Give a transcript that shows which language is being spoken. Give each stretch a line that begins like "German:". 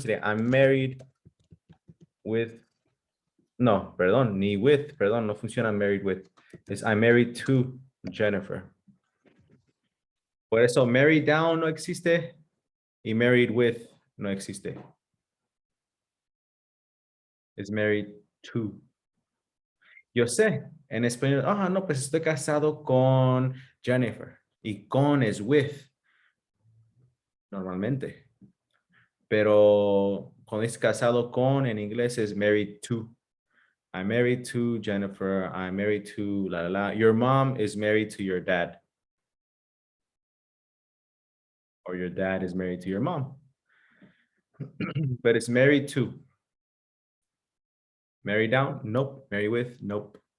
Spanish: Sería,
English: I'm married with,
Spanish: no, perdón, ni with, perdón, no funciona married with. Es
English: I'm married to Jennifer.
Spanish: Por eso, married down no existe y married with no existe. Es married to. Yo sé, en español, no, pues estoy casado con Jennifer. Y con es with, normalmente. Pero cuando es casado con, en inglés es married to.
English: I'm married to Jennifer. I'm married to la la la. Your mom is married to your dad. Or your dad is married to your mom. But it's married to. Marry down? Nope. Marry with? Nope.